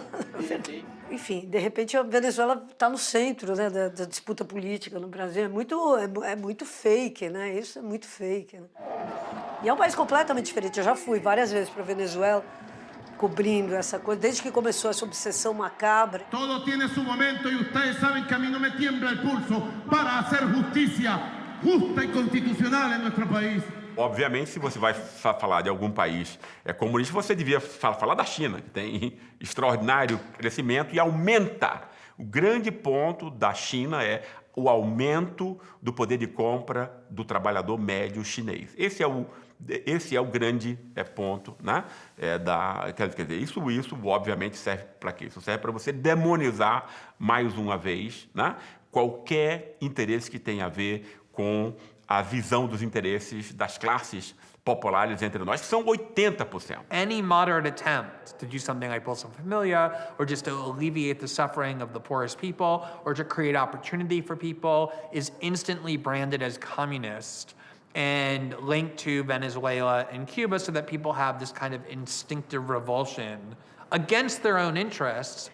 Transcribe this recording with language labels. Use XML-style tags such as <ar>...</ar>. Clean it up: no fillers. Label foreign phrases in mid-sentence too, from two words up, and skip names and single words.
<pt>Enfim, de repente a Venezuela está no centro, né, da disputa política no Brasil. É muito fake, né? Isso é muito fake. Né? E é um país completamente diferente. Eu já fui várias vezes para a Venezuela, cobrindo essa coisa, desde que começou essa obsessão macabra.</pt> <es>Todo tiene su momento y ustedes saben que a mí no me tiembla el pulso para hacer justicia justa y constitucional en nuestro país.</es> <pt>Obviamente, se você vai falar de algum país comunista, você devia falar da China, que tem extraordinário crescimento e aumenta. O grande ponto da China é o aumento do poder de compra do trabalhador médio chinês. Esse é o grande ponto, né? Quer dizer, isso obviamente serve para quê? Isso serve para você demonizar mais uma vez, né? Qualquer interesse que tenha a ver com a visão dos interesses das classes populares entre nós, que são 80%.</pt> <en>Any moderate attempt to do something like Bolsa Familia, or just to alleviate the suffering of the poorest people, or to create opportunity for people, is instantly branded as communist and linked to Venezuela and Cuba, so that people have this kind of instinctive revulsion against their own interests.</en>